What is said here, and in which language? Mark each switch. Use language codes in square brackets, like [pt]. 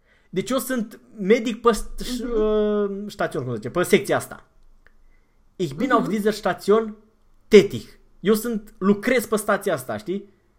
[ro] Deci eu sunt medic pe station, cum zice, pe secția asta. [de] Ich bin auf dieser Station tätig. [ro] Eu sunt, lucrez pe stația asta, știi?